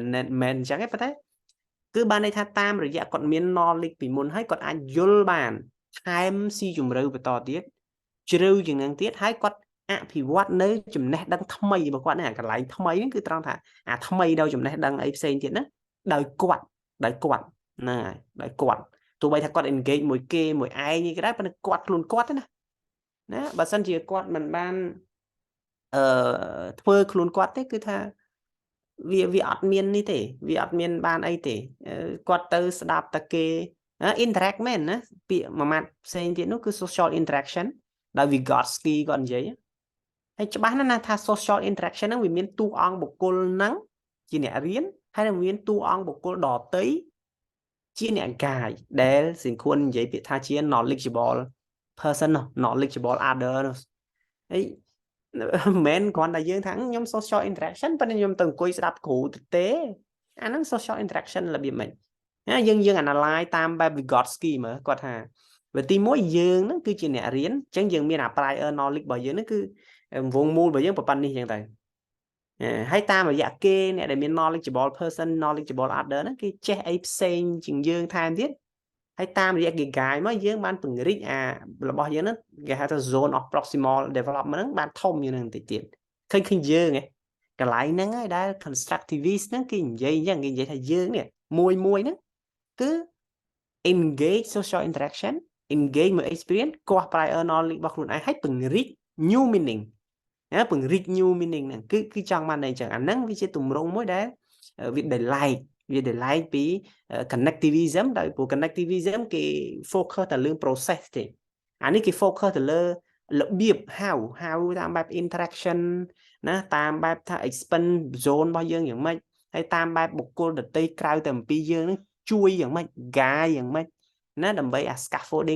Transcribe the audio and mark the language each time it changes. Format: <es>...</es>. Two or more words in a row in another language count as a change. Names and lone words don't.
<km>មែនអញ្ចឹងទេប៉ុន្តែគឺបានន័យថាតាមរយៈគាត់មាន knowledge ពីមុនហើយគាត់អាចយល់បានថែមស៊ីជម្រៅបន្តទៀតជ្រៅជាងហ្នឹងទៀតហើយគាត់អភិវឌ្ឍនៅចំណេះដឹងថ្មីរបស់គាត់នេះកន្លែងថ្មីហ្នឹងគឺត្រង់ថាអាថ្មីដល់ចំណេះដឹងអីផ្សេងទៀតហ្នឹងដោយគាត់ហ្នឹងហើយដោយគាត់ទោះបីថាគាត់ engage មួយគេមួយឯងក៏ដោយប៉ុន្តែគាត់ខ្លួនគាត់ណាបើសិនជាគាត់មិនបាន ធ្វើខ្លួនគាត់ទេគឺថាវាអត់មាននេះទេវាអត់មានបានអីទេគាត់ទៅស្ដាប់តែគេ interact មែនណាពាក្យមួយម៉ាត់ផ្សេងទៀតនោះគឺ</km> <en>social interaction</en> <km>ដោយ Vygotsky គាត់និយាយហើយច្បាស់ណាស់ថា</km> <en>social interaction</en> <km>ហ្នឹងវាមានតួអង្គបុគ្គលហ្នឹង ជាអ្នករៀនហើយនឹងមានតួអង្គបុគ្គលដទៃជាអ្នកកាយដែលសិង្ឃួននិយាយពាក្យថាជា</km> <en>knowledgeable person knowledgeable other</en> <km>ហើយមិនមែនគ្រាន់តែយើងថាខ្ញុំ</km> <en>social interaction</en> <km>ប៉ុន្តែខ្ញុំទៅអង្គុយស្ដាប់គ្រូទេអាហ្នឹង</km> <en>social interaction</en> <km>របៀបម៉េចយើង analyze តាមបែប Vygotsky មើលគាត់ថាវាទី1យើង ហ្នឹងគឺជាអ្នករៀនអញ្ចឹងយើងមានអា</km> <en>prior knowledge</en> <km>របស់យើងហ្នឹងគឺវងមូលរបស់យើងប៉ុណ្ណេះអញ្ចឹងទៅហើយតាមរយៈគេអ្នកដែលមាន</km> <en>knowledgeable person knowledgeable other</en> <km>ហ្នឹងគេចេះអីផ្សេងជាងយើងថែមទៀតហើយតាមរយៈគេ guide មកយើងបានពង្រីកអារបស់យើងហ្នឹងគេហៅថា</km> <en>zone of proximal development</en> <km>ហ្នឹងបានធំជាងហ្នឹងបន្តិចទៀតឃើញយើងកន្លែងហ្នឹងហើយដែល constructivist ហ្នឹងគេនិយាយអញ្ចឹងគេនិយាយថាយើងនេះមួយហ្នឹងគឺ</km> <en>engage social interaction engage</en> <km>មួយ experience កោះ</km> <en>prior knowledge</en> <km>របស់ខ្លួនឯងឲ្យពង្រីក</km> <en>new meaning</en> <km>ពង្រីក</km> <en>new meaning</en> <km>ហ្នឹងគឺចង់បានអីចឹងអាហ្នឹងវាជាទម្រង់មួយដែលវា delight ពី connectivism ដោយព្រោះ connectivism គេ focus តែលើ process ទេអានេះគេ focus ទៅលើ របៀប how តាមបែប interaction ណាតាមបែបថា</km> <en>expand zone</en> <km>របស់យើងយ៉ាងម៉េចហើយតាមបែបបុគ្គលដទៃក្រៅតែអំពីយើងហ្នឹងជួយយ៉ាងម៉េច guide យ៉ាងម៉េចណាដើម្បីអា scaffolding</km>